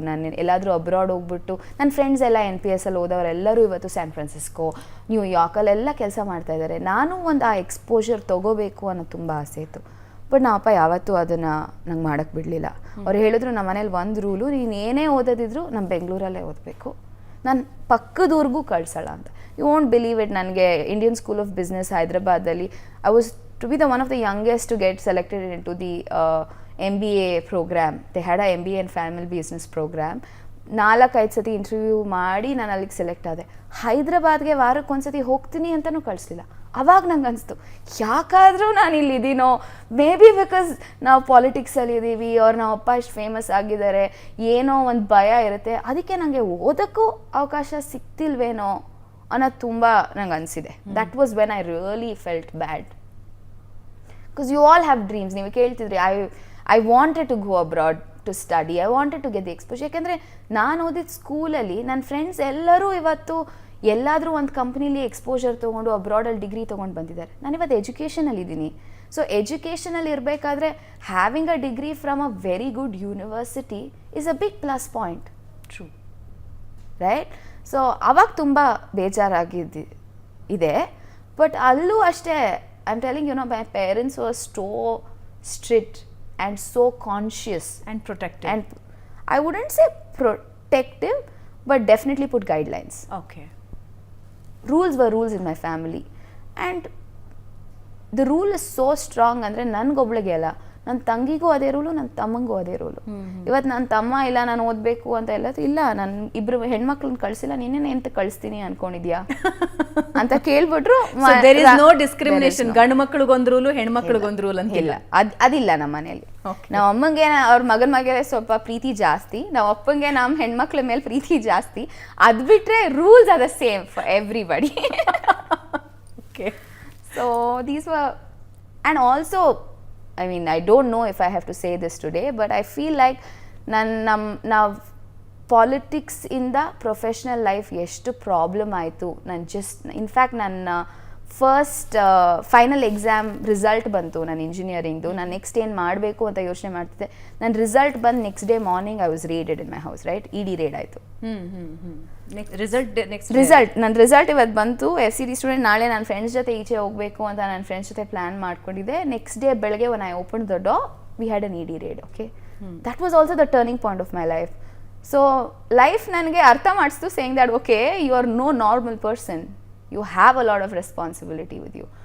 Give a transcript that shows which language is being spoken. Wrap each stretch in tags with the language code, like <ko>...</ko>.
<kn>ನಾನು ಎಲ್ಲಾದರೂ ಅಬ್ರಾಡ್ ಹೋಗ್ಬಿಟ್ಟು, ನನ್ನ ಫ್ರೆಂಡ್ಸ್ ಎಲ್ಲ NPS ಅಲ್ಲಿ ಓದೋರೆಲ್ಲರೂ ಇವತ್ತು ಸ್ಯಾನ್ ಫ್ರಾನ್ಸಿಸ್ಕೋ, ನ್ಯೂಯಾರ್ಕಲ್ಲೆಲ್ಲ ಕೆಲಸ ಮಾಡ್ತಾಯಿದ್ದಾರೆ. ನಾನು ಒಂದು ಆ ಎಕ್ಸ್ಪೋಜರ್ ತೊಗೋಬೇಕು ಅನ್ನೋ ತುಂಬ ಆಸೆ ಇತ್ತು. ಬಟ್ ನಮ್ಮಪ್ಪ ಯಾವತ್ತೂ ಅದನ್ನು ನಂಗೆ ಮಾಡೋಕ್ಕೆ ಬಿಡಲಿಲ್ಲ. ಅವ್ರು ಹೇಳಿದ್ರು ನಮ್ಮ ಮನೇಲಿ ಒಂದು ರೂಲು, ನೀನು ಏನೇ ಓದೋದಿದ್ರು ನಮ್ಮ ಬೆಂಗಳೂರಲ್ಲೇ ಓದಬೇಕು, ನಾನು ಪಕ್ಕದೂರ್ಗೂ ಕಳ್ಸೋಲ್ಲ ಅಂತ.</kn> <en>you won't believe it,</en> <kn>ನನಗೆ Indian school of business ಹೈದ್ರಾಬಾದಲ್ಲಿ</kn> <en>I was to be the one of the youngest to get selected into the MBA program. They had a MBA and family business program.</en> <kn>4-5 ಸತಿ interview ಮಾಡಿ ನಾನು ಅಲ್ಲಿಗೆ select ಆದೆ. ಹೈದ್ರಾಬಾದ್ಗೆ ವಾರಕ್ಕೊಂದ್ಸತಿ ಹೋಗ್ತೀನಿ ಅಂತಲೂ ಕಳಿಸ್ಲಿಲ್ಲ. ಅವಾಗ ನಂಗೆ ಅನಿಸ್ತು, ಯಾಕಾದರೂ ನಾನು ಇಲ್ಲಿದ್ದೀನೋ,</kn> <en>may be because</en> <kn>ನಾವು ಪಾಲಿಟಿಕ್ಸಲ್ಲಿ ಇದ್ದೀವಿ, ಅವ್ರು ನಮ್ಮ ಅಪ್ಪ ಇಷ್ಟು ಫೇಮಸ್ ಆಗಿದ್ದಾರೆ, ಏನೋ ಒಂದು ಭಯ ಇರುತ್ತೆ, ಅದಕ್ಕೆ ನನಗೆ ಓದೋಕ್ಕೂ ಅವಕಾಶ ಸಿಗ್ತಿಲ್ವೇನೋ ಅನ್ನೋದು ತುಂಬ ನಂಗೆ ಅನಿಸಿದೆ.</kn> <en>That was when I really felt bad. Because you all have dreams.</en> <kn>ನೀವು ಕೇಳ್ತಿದ್ರಿ,</kn> <en>I wanted to go abroad to study. I wanted to get the exposure.</en> <kn>ಯಾಕೆಂದರೆ ನಾನು ಓದಿದ ಸ್ಕೂಲಲ್ಲಿ ನನ್ನ ಫ್ರೆಂಡ್ಸ್ ಎಲ್ಲರೂ ಇವತ್ತು ಎಲ್ಲಾದರೂ ಒಂದು ಕಂಪ್ನೀಲಿ ಎಕ್ಸ್ಪೋಜರ್ ತೊಗೊಂಡು ಅಬ್ರಾಡಲ್ಲಿ ಡಿಗ್ರಿ ತೊಗೊಂಡು ಬಂದಿದ್ದಾರೆ. ನಾನು ಇವತ್ತು ಎಜುಕೇಷನಲ್ಲಿದ್ದೀನಿ. ಸೊ ಎಜುಕೇಷನಲ್ಲಿ ಇರಬೇಕಾದ್ರೆ</kn> <en>Having a degree from a very good university is a big plus point. True,</en> <kn>right? So ಅವಾಗ ತುಂಬ ಬೇಜಾರಾಗಿದ್ದು ಇದೆ. ಬಟ್ ಅಲ್ಲೂ ಅಷ್ಟೇ,</kn> <en>I'm telling you, my parents were so strict and so conscious and protective. And I wouldn't say protective, but definitely put guidelines. Okay. Rules were rules in my family. And the rule is so strong</en> <kn>ಅಂದರೆ ನನಗೊಬ್ಳಿಗೆ ಅಲ್ಲ, ನನ್ನ ತಂಗಿಗೂ ಅದೇ rule, ನನ್ನ ತಮ್ಮಂಗೂ ಅದೇ rule. ಇವತ್ತು ನನ್ನ ತಮ್ಮ ಇಲ್ಲ ನಾನು ಓದಬೇಕು ಅಂತ ಇಲ್ಲ, ನಾನು ಇಬ್ಬರು ಹೆಣ್ಮಕ್ಳನ್ನ ಕಳಿಸಿಲ್ಲ, ನೀನೇನೆ ಎಂತ ಕಳಿಸ್ತೀನಿ ಅನ್ಕೊಂಡಿದ್ಯಾ ಅಂತ ಕೇಳ್ಬಿಟ್ರು.</kn> <en>there is no discrimination,</en> <kn>ಗಂಡು ಮಕ್ಳಿಗೊಂದು ರೂಲು ಹೆಣ್ಮಕ್ಳಿಗೊಂದು ರೂಲ್ ಅಂತ ಇಲ್ಲ. ಅದಿಲ್ಲ ನಮ್ಮ ಮನೇಲಿ. ನಮ್ಮ ಅಮ್ಮಂಗೆ ಅವ್ರ ಮಗನ ಮೇಲೆ ಸ್ವಲ್ಪ ಪ್ರೀತಿ ಜಾಸ್ತಿ, ನಮ್ಮ ಅಪ್ಪಂಗೆ ನಮ್ಮ ಹೆಣ್ಮಕ್ಳ ಮೇಲೆ ಪ್ರೀತಿ ಜಾಸ್ತಿ. ಅದು ಬಿಟ್ರೆ</kn> <en>Rules are the same for everybody. Okay. So these were, and also I mean, I don't know if I have to say this today, but I feel like</en> <kn>ನಾವು ಪಾಲಿಟಿಕ್ಸ್ ಇಂದ ಪ್ರೊಫೆಷ್ನಲ್ ಲೈಫ್ ಎಷ್ಟು problem ಆಯಿತು. ನಾನು in fact ನನ್ನ first final exam result ಬಂತು ನನ್ನ ಇಂಜಿನಿಯರಿಂಗ್ದು. ನಾನು next ಏನು ಮಾಡಬೇಕು ಅಂತ ಯೋಚನೆ ಮಾಡ್ತಿದ್ದೆ. ನನ್ನ ರಿಸಲ್ಟ್ ಬಂದು next day morning</kn> <en>I was raided in my house.</en> <kn>Right, ED raid ಆಯಿತು. ನನ್ನ ರಿಸಲ್ಟ್ ಇವತ್ತು ಬಂತು. FCD ಸ್ಟೂಡೆಂಟ್, ನಾಳೆ ನನ್ನ ಫ್ರೆಂಡ್ಸ್ ಜೊತೆ ಈಚೆ ಹೋಗಬೇಕು ಅಂತ ನನ್ನ ಫ್ರೆಂಡ್ಸ್ ಜೊತೆ ಪ್ಲ್ಯಾನ್ ಮಾಡ್ಕೊಂಡಿದ್ದೆ. ನೆಕ್ಸ್ಟ್ ಡೇ ಬೆಳಗ್ಗೆ</kn> <en>when I opened the door, we had an ED raid. Okay, that was also the turning point of my life. So life</en> <kn>ನನಗೆ ಅರ್ಥ ಮಾಡಿಸ್ತು,</kn> <en>saying that okay, you are no normal person, you have a lot of responsibility with you.</en>